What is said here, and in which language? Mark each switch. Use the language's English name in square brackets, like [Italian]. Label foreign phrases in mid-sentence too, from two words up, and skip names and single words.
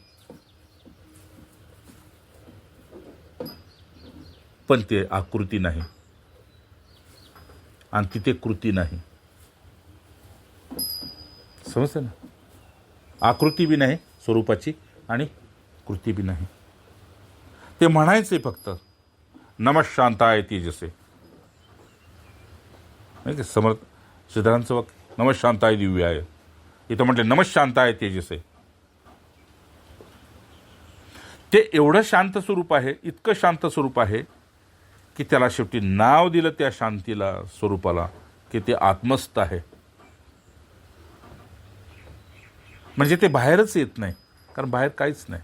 [Marathi] पण ते आकृती नाही आणि तिथे कृती नाही. समजते ना? आकृती बी नाही स्वरूपाची आणि कृती बी नाही. ते म्हणायचे फक्त [Sanskrit] नमः शांताय तेजसे. [Marathi] नाही का समर्थ सिद्धांचं वाक्य, [Sanskrit] नमः शांताय दिव्याय. [Marathi] इथं म्हटलं [Sanskrit] नमः शांताय तेजसे. [Marathi] ते एवढं शांत स्वरूप आहे, इतकं शांत स्वरूप आहे की त्याला शेवटी नाव दिलं त्या शांतीला, स्वरूपाला, की ते आत्मस्थ आहे. म्हणजे ते बाहेरच येत नाही, कारण बाहेर काहीच नाही.